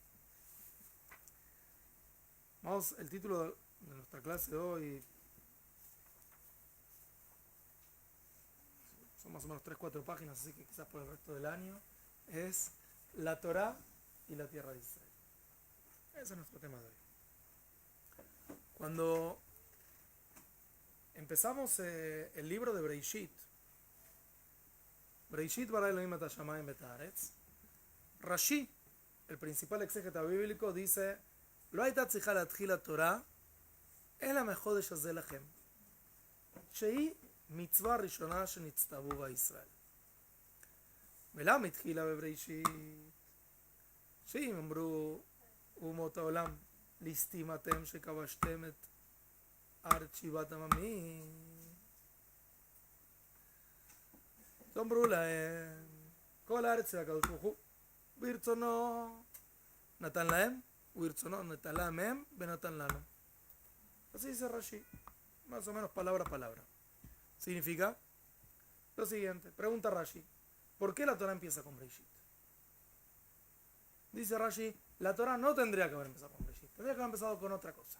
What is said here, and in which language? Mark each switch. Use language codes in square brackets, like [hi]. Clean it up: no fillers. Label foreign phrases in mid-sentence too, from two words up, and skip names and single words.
[es] El título de nuestra clase de hoy son más o menos 3-4 páginas, así que quizás por el resto del año, es la Torá y la tierra de Israel. Ese es nuestro tema de hoy. Cuando empezamos el libro de [he] בראשית ברא אלוהים את השמים ואת הארץ, [es] Rashi, el principal exégeta bíblico, dice: [he] Lo הייתה צריכה להתחיל התורה אלא מחודש הזה לכם, שהיא מצווה ראשונה שנצטוו בה ישראל. ולמה התחילה בבראשית? שאם אמרו אומות העולם ליסטים אתם שכבשתם את ארץ שבעת עממים, תאמרו להם כל הארץ של הקדוש ברוך הוא ברצונו נתן להם וברצונו נתן להם הם ונתן לנו. [es] Así dice Rashi, más o menos palabra a palabra. Significa lo siguiente. Pregunta Rashi: ¿por qué la Torah empieza con Breishit? Dice Rashi: la Torah no tendría que haber empezado con Breishit, tendría que haber empezado con otra cosa.